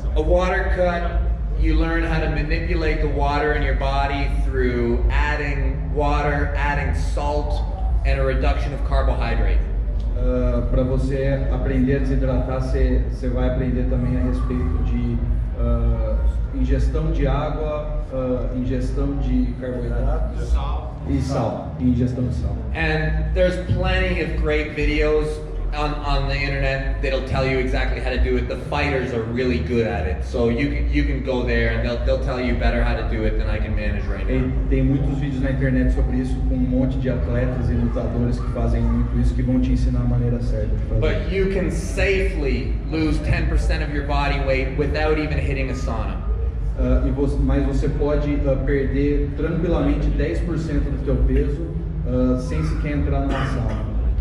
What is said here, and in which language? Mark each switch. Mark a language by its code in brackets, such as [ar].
[en] A water cut, you learn how to manipulate the water in your body through adding water, adding salt, and a reduction of carbohydrate. [pt] Para você aprender a desidratar, você vai aprender também a respeito de ingestão de água, ingestão de carboidratos e sal, ingestão de sal. [en] And there's plenty of great videos on the internet that'll tell you exactly how to do it. The fighters are really good at it, so you can go there and they'll tell you better how to do it than I can manage right now. [pt] Tem muitos vídeos na internet sobre isso, com um monte de atletas e lutadores que fazem muito isso, que vão te ensinar a maneira certa de fazer. [en] But you can safely lose 10% of your body weight without even hitting a sauna. [pt] Mas você pode perder tranquilamente 10% do teu peso sem sequer entrar numa sauna.